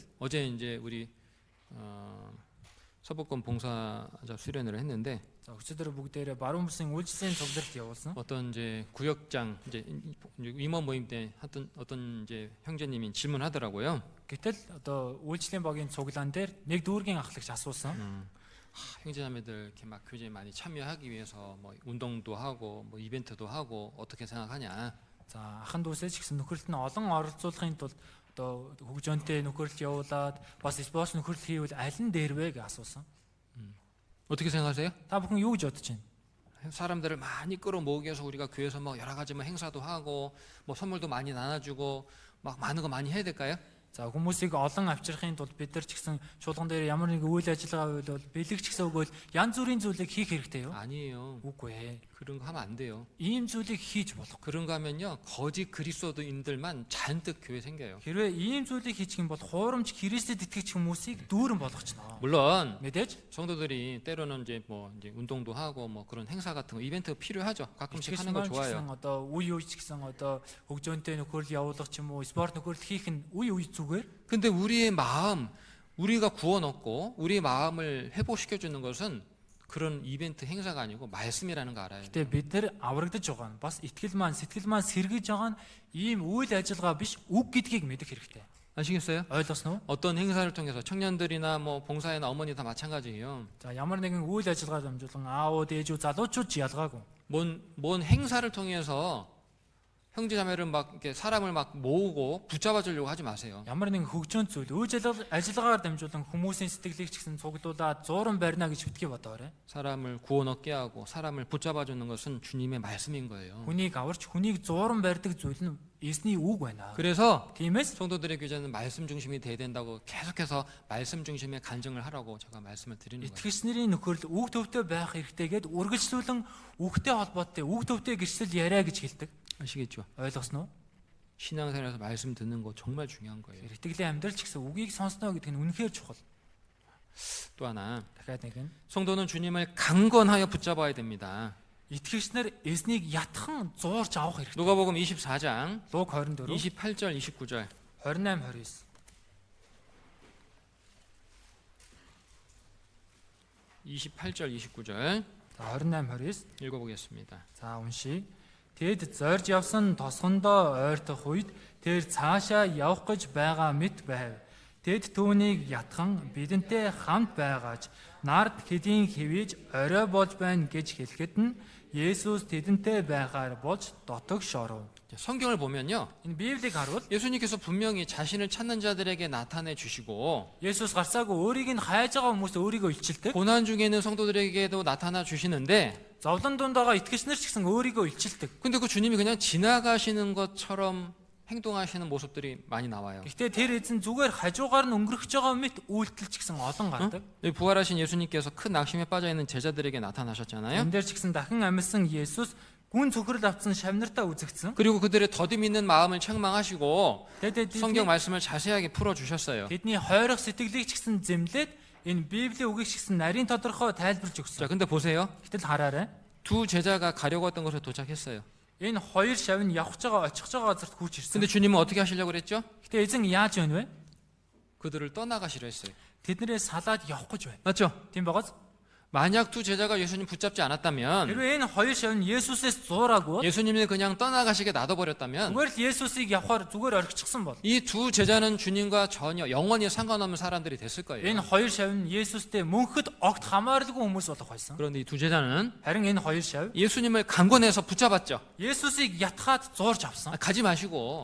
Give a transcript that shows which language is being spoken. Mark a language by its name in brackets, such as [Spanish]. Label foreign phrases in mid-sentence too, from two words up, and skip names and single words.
[Korean] 어제 이제 우리 서복권 봉사자 수련회를 했는데 [Mongolian] за өчигдөр бүгдээрээ баруун бүсийн үйлчлэлийн цугларт явуулсан. [Korean] 어떤 이제 구역장 이제 임원 모임 때 어떤 이제 형제님이 질문하더라고요. [Mongolian] Гэтэл одоо үйлчлэлийн багийн цуглаан дээр нэг дүүргийн ахлагч асуусан. [Korean] 형제자매들 이렇게 막 교제에 많이 참여하기 위해서 뭐 운동도 하고 뭐 이벤트도 하고 어떻게 생각하냐? [Mongolian] За ахын дүүсээ ч гэсэн нөхөрлөлт нь олон оролцуулахын тулд одоо хөгжөөнтэй нөхөрлөлт явуулаад бас спорт нөхөрлөлт хийвэл аль нь дээр вэ гэж асуусан. [Korean] 어떻게 생각하세요? [Mongolian] Та бүхэн юу гэж бодож байна? [Korean] 사람들을 많이 끌어모으기 위해서 우리가 교회에서 뭐 여러 가지 뭐 행사도 하고 뭐 선물도 많이 나눠주고 막 많은 거 많이 해야 될까요? [Mongolian] За хүмүүсийг олон авчрахын тулд бид нар ч гэсэн чуулган дээр ямар нэг үйл ажиллагаа байвал бэлэгч гэсэн үг бол янз бүрийн зүйлийг хийх хэрэгтэй юу? [Korean] 아니에요. [Mongolian] Үгүй ээ. [Korean] 그런 거 하면 안 돼요. [Mongolian] Ийм зүйлийг хийж болох. [Korean] 그런 거 하면요 거짓 그리스도인들만 잔뜩 교회 생겨요. [Mongolian] Хэрвээ ийм зүйлийг хийчих юм бол хуурамч Христэд итгэж хүмүүсийг дүүрэн болгочно. [Korean] 물론 [Mongolian] Мэдээж [Korean] 성도들이 때로는 이제 뭐 이제 운동도 하고 뭐 그런 행사 같은 거 이벤트 필요하죠. 가끔씩 하는 거 [Mongolian] итгэж [Korean] 좋아요. [Mongolian] гэсэн одоо үе үе ч гэсэн одоо хөгжөөнтэй нөхөрлөл явуулах ч юм уу спорт нөхөрлөл хийх нь үе үе зүгээр. [Korean] 근데 우리의 마음 우리가 구원 얻고 우리의 마음을 회복시켜 주는 것은 그런 이벤트 행사가 아니고 말씀이라는 거 알아요. [Mongolian] Гэтэ бид нар аврагдаж байгаа нь бас сэтгэл маань сэргийж байгаа нь ийм үйл ажиллагаа биш үг гэдгийг мэдэх хэрэгтэй. [Korean] 아시겠어요? [Mongolian] Ойлгосноо? [Korean] 어떤 행사를 통해서 청년들이나 뭐 봉사회나 어머니 다 마찬가지예요. [Mongolian] За ямар нэгэн үйл ажиллагаа дамжуулан аауд ээжүүд залуучууд ч ялгаагүй. [Korean] 뭔 행사를 통해서 형제자매를 막 이렇게 사람을 막 모으고 붙잡아 주려고 하지 마세요. [Mongolian] Ямар нэгэн хөгжөөн зүйл үйл ажиллагаагаар дамжуулан хүмүүсийн сэтгэлийг ч гэсэн цуглуулад зууран барина гэж битгий бодоорой. [Korean] 사람을 구원 얻게 하고 사람을 붙잡아 주는 것은 주님의 말씀인 거예요. [Mongolian] Хүнийг аварч хүнийг зууран барьдаг зүйл нь эзний үг байна. [Korean] 그래서 [Mongolian] Тиймээс [Korean] 성도들의 교제는 말씀 중심이 돼야 된다고 계속해서 말씀 중심의 간증을 하라고 제가 말씀을 드리는 거예요. [Mongolian] итгэгч нарын нөхөрлөл үг төвтэй байх хэрэгтэйгээд үргэлжлүүлэн үгтэй холбоотой үг төвтэй гэрчлэл яриа гэж хэлдэг. [Korean] 아시겠죠? [Mongolian] Ойлгосноо? [Korean] 신앙생활에서 말씀 듣는 거 정말 중요한 거예요. [Mongolian] Итгэлийн амьдрал ч гэсэн үгийг сонсноо гэдэг нь үнэхээр чухал. [Korean] 또 하나, [Mongolian] Дахиад нэг нь [Korean] 성도는 주님을 강건하여 붙잡아야 됩니다. [Mongolian] итгэгч нар эзнийг ятхан зуурч авах хэрэгтэй. [Korean] 누가복음 24장 [Mongolian] Луг 24 [Korean] 28절 29절 [Mongolian] 28 29 [Korean] 28절 29절 [Mongolian] За 28 29 [Korean] 읽어보겠습니다. [Mongolian] За уншия. Тэд зорж явсан тосгондоо ойртох үед тэр цаашаа явах гэж байгаа мэт байв. Тэд түүнийг ятхан бидэнтэй хамт байгаач нард хэдийн хэвэж орой болж байна гэж хэлэхэд нь Есүс тэдэнтэй байгаар болж дотог шоров. [Korean] 성경을 보면요. [Mongolian] Энэ Библийг харвал [Korean] 예수님께서 분명히 자신을 찾는 자들에게 나타내 주시고 [Mongolian] Есүс гарцаагүй өөрийг нь хайж байгаа хүмүүс өөрийгөө илчилдэг. [Korean] 고난 중에 있는 성도들에게도 나타나 주시는데 [Mongolian] Зовлон дунд байгаа итгэгч нар ч гэсэн өөрийгөө илчилдэг. [Korean] 근데 그 주님이 그냥 지나가시는 것처럼 행동하시는 모습들이 많이 나와요. [Mongolian] Гэхдээ тэр эзэн зүгээр хажуугаар нь өнгөрөх байгаа мэт үйлдэл ч гэсэн олон гардаг. [Korean] 부활하신 예수님께서 큰 낙심에 빠져 있는 제자들에게 나타나셨잖아요. [Mongolian] Энэ дээр ч гэсэн дахин амьсан Есүс гүн цөхрөл авсан шавнартаа үзэгдсэн. [Korean] 그리고 그들의 더듬 있는 마음을 책망하시고 [Mongolian] Тэгээд [Korean] 성경 말씀을 자세하게 풀어 주셨어요. [Mongolian] тэдний хойрох сэтгэлийг ч гэсэн зэмлээд энэ Библийн үгийг ч гэсэн нарийн тодорхой тайлбарж [Korean] 자, [Mongolian] өгсөн. [Korean] 근데 보세요. [Mongolian] Гэтэл хараарай. [Korean] 두 제자가 가려고 했던 곳에 도착했어요. [Mongolian] Энэ хоёр шав нь явж байгаа очих байгаа газарт хүрч ирсэн. [Korean] 근데 주님은 어떻게 하시려고 그랬죠? [Mongolian] Гэтэ эзэн яаж байна вэ? [Korean] 그들을 떠나가시려 했어요. [Mongolian] Тэднэрээ салаад явах гэж байна. [Korean] 맞죠? [Mongolian] Тийм багаз. [Korean] 만약 두 제자가 예수님 붙잡지 않았다면, [Mongolian] Хэрвээ энэ хоёр шав нь Есүсээс зуураагүй [Korean] 예수님을 그냥 떠나가시게 놔둬버렸다면, [Mongolian] зүгээр л Есүсийг явахаар зүгээр орхичихсан бол [Korean] 이 두 제자는 주님과 전혀 영원히 상관없는 사람들이 됐을 [Mongolian] энэ [Korean] 거예요. [Mongolian] хоёр шав нь Есүстэй мөнхөд огт хамааралгүй хүмүүс болох байсан. [Korean] 그런데 이 두 제자는 [Mongolian] Харин энэ хоёр шав [Korean] 예수님을 강권해서 붙잡았죠. [Mongolian] Есүсийг ятгаад зуурж авсан. [Korean] 가지 마시고